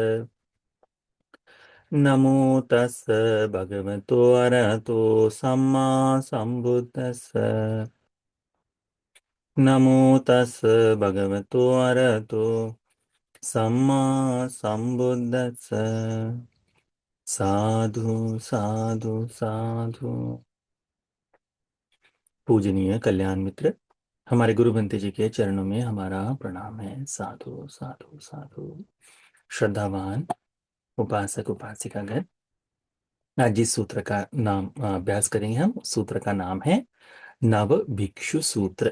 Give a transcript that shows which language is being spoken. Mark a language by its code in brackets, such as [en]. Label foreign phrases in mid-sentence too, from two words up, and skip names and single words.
[pi] नमो तस् भगवतो अरहतो सम्मा संबुद्दस्स। नमो तस् भगवतो अरहतो सम्मा संबुद्दस्स। साधु साधु साधु। [hi] पूजनीय कल्याण मित्र, हमारे गुरु बंते जी के चरणों में हमारा प्रणाम है। [pi] साधु साधु साधु। [hi] श्रद्धावान उपासक उपासिकागण, आज जिस सूत्र का नाम अभ्यास करेंगे हम, सूत्र का नाम है नव भिक्षु सूत्र।